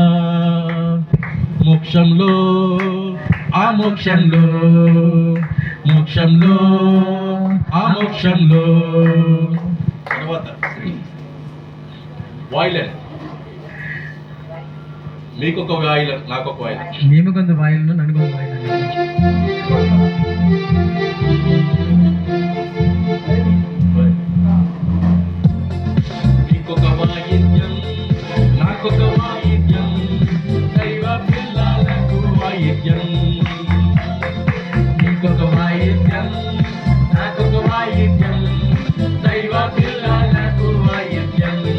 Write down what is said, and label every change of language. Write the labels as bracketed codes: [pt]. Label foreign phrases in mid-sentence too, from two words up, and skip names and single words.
[te] మోక్షంలో, ఆ మోక్షంలో, మోక్షంలో, ఆ మోక్షంలో. తర్వాత వాయిలెన్, మీకొక వాయిలెన్, నాకొక వాయిలెన్. [kn] ನಿಮಗೊಂದು ವಾಯಲನ್ನು, ನನಗೊಂದು ವಾಯಲನ್ನು. [te] మీకొక వాయిద్యం, నాకొక వాయిద్యం, దైవ పిల్లలకు వాయిద్యం. మీకొక వాయిద్యం, నాకొక వాయిద్యం, దైవ పిల్లలకు వాయిద్యం.